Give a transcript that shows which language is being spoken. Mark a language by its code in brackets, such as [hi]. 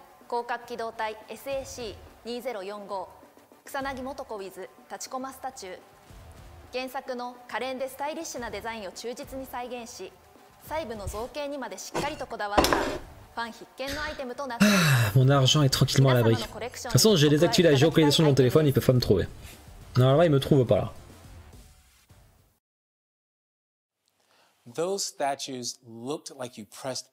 [ja] 広角機動隊 SAC2045 草薙素子 with 立ちコマスタチュー原作の可憐でスタイリッシュなデザインを忠実に再現し細部の造形にまでしっかりとこだわったファン必見のアイテムとなっています。 [fr] Mon argent est tranquillement à l'abri. De toute façon, j'ai désactivé la géolocalisation de mon téléphone, ils peuvent pas me trouver. Normalement, ils me trouvent pas là. [en] Those statues looked like you pressed